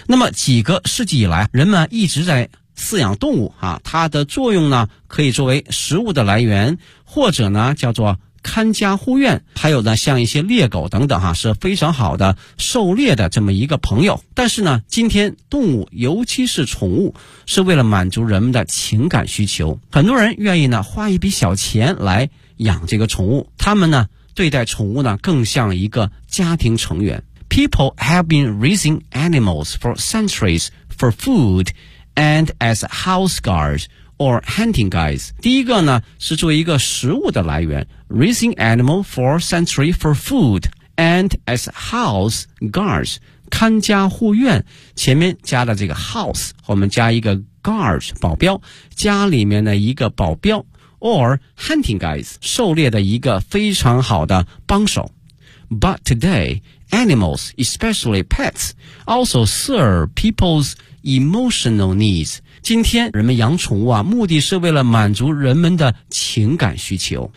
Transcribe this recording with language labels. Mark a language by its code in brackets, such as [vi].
[zh] 那么几个世纪以来，人们一直在饲养动物啊，它的作用呢可以作为食物的来源，或者呢叫做看家护院，还有呢像一些猎狗等等啊，是非常好的狩猎的这么一个朋友。但是呢今天动物尤其是宠物是为了满足人们的情感需求，很多人愿意呢花一笔小钱来养这个宠物，他们呢对待宠物呢更像一个家庭成员。 [en] People have been raising animals for centuries for foodand as house guards or hunting guides。 [zh] 第一个呢是作为一个食物的来源， [en] raising animal for century for food and as house guards， [zh] 看家护院，前面加了这个 house， 后面加一个 guards 保镖，家里面的一个保镖， [en] or hunting guides [zh] 狩猎的一个非常好的帮手。 [en] But today, animals, especially pets, also serve people's emotional needs. [zh] 今天人们养宠物啊，目的是为了满足人们的情感需求。